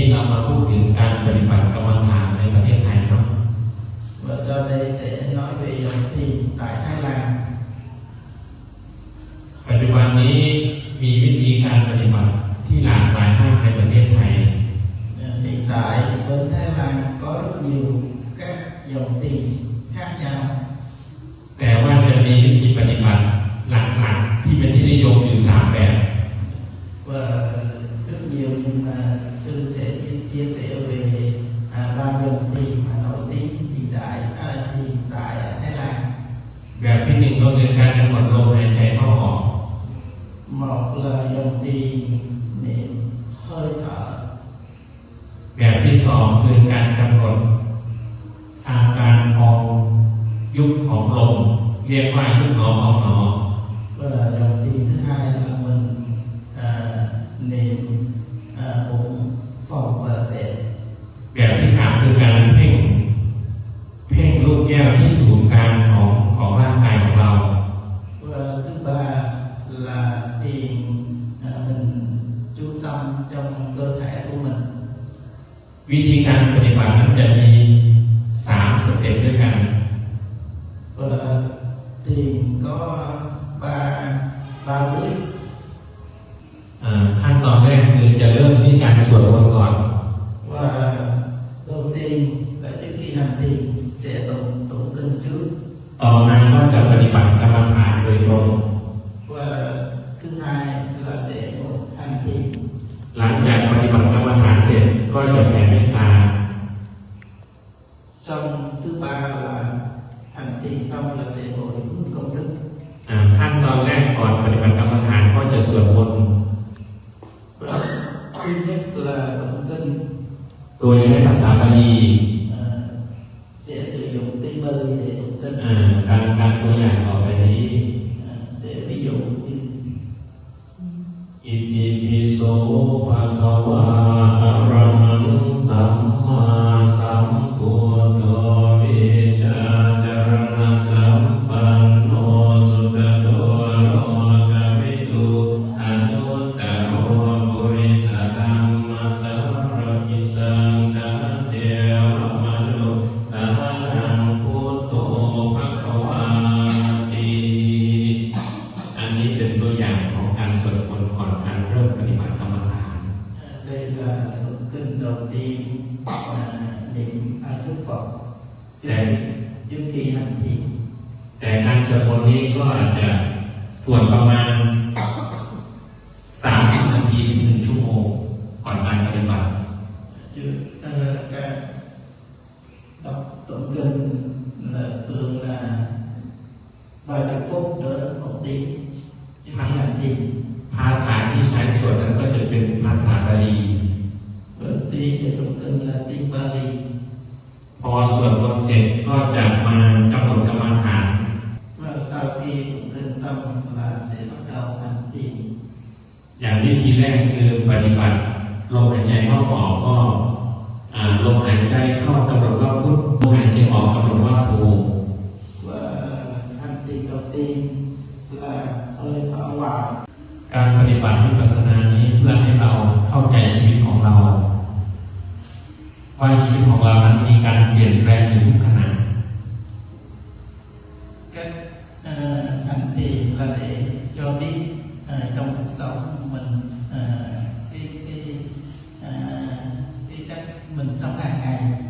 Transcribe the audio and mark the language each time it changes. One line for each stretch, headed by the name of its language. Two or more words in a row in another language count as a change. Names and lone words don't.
Thai: เรามาพูดถึงการปฏิบัติกรรมฐานในประเทศไทยเนาะ
Vietnamese: Và sau đây sẽ nói về dòng thiền tại Thái Lan.
Thai: ปัจจุบันนี้มีวิธีการปฏิบัติที่หลากหลายมากในประเทศไทย
Vietnamese: Hiện tại bên Thái Lan có rất nhiều các dòng thiền khác nhau.
Thai: แต่ว่าจะมีวิธีปฏิบัติหลักๆที่เป็นที่นิยมอยู่3แบบ
Vietnamese: Và rất nhiều nhưng mà sư sẽ chia sẻ về 3 dòng thiền mà nổi tiếng hiện tại Thái Lan.
Thai: แบบที่1ก็คือการกำหนดลมหายใจเข้าออก
Vietnamese: Một là dòng thiền niệm hơi thở.
Thai: แบบที่2คือการกำหนดอาการพองยุบของลมเรียกว่ายุบหนอพองหนอ
Vietnamese: Và dòng thiền thứ hai là mình niệm bụng phồng và xẹp.
Thai: แบบที่3คือการเพ่งลูกแก้วที่ศูนย์กลางของร่างกายของเรา
Vietnamese: Và thứ ba là thiền mình chú tâm trong cơ thể của mình.
Thai: วิธีการปฏิบัตินั้นจะมี3สเต็ปด้วยกัน
Vietnamese: Và thiền có 3 bước.
Thai: ขั้นตอนแรกคือจะเริ่มที่การสวดมนต์ก่อน
Vietnamese: Và đầu tiên là trước khi làm thiền sẽ tụng kinh trước.
Thai: ต่อมาก็จะปฏิบัติกรรมฐานโดยตรง
Vietnamese: Và thứ hai là sẽ hành thiền.
Thai: หลังจากปฏิบัติกรรมฐานเสร็จก็จะแผ่เมตตา
Vietnamese: Xong thứ ba là hành thiền xong là sẽ hồi hướng công đức.
Thai: ขั้นตอนแรกก่อนปฏิบัติกรรมฐานก็จะสวดมนต์
Vietnamese: Thứ nhất là tụng kinh.
Thai: โดยใช้ภาษาบาลี
Vietnamese: Sẽ sử dụng tiếng Bali để tụng kinh.
Thai: การตัวอย่างต่อไปนี้
Vietnamese: Sẽ ví dụ như
Pali: อิติปิโสภะคะวะอะระหังสัมมาสัมพุทโธวิ ชาจารณะสัมปันโนสุขโตโลกวิทูอนุตตโรปุริสธัมมัสสารกิสังฆเทวมนุสานังพุทโธภะคะวาติ
Thai: อันนี้เป็นตัวอย่างของการสวดมนต์ก่อนการเริ่มปฏิบัติกรรมฐาน
Vietnamese: đây là tụng kinh đầu tiên niệm A Đức Phật trước khi hành thiền.
Thai: แต่การสวดมนต์นี้ก็อาจจะสวดประมาณ30 นาทีถึง 1 ชั่วโมงก่อนการปฏิบัติ
Vietnamese: Các đọc tụng kinh là thường là vài chục phút đến 1 tiếng trước khi hành thiền.
Thai: ภาษาที่ใช้สวดนั้นก็จะเป็นภาษาบาลี
Vietnamese: Tiếng để tụng kinh là tiếng Bali.
Thai: พอสวดมนต์เสร็จก็จะมากำหนดกรรมฐาน
Vietnamese: Và sau khi tụng kinh xong là sẽ bắt đầu hành thiền.
Thai: อย่างวิธีแรกคือปฏิบัติลมหายใจเข้าออกก็ลมหายใจเข้ากำหนดว่าพุทลมหายใจออกกำหนดว่าโธ
Vietnamese: Và hành thiền đầu tiên là hơi thở vào.
Thai: การปฏิบัติวิปัสสนานี้เพื่อให้เราเข้าใจชีวิตของเราว่าชีวิตของเรานั้นมีการเปลี่ยนแปลงอยู่ทุกขณะ
Vietnamese: Cách hành thiền là để cho biết trong cuộc sống mình cái cách mình sống hàng ngày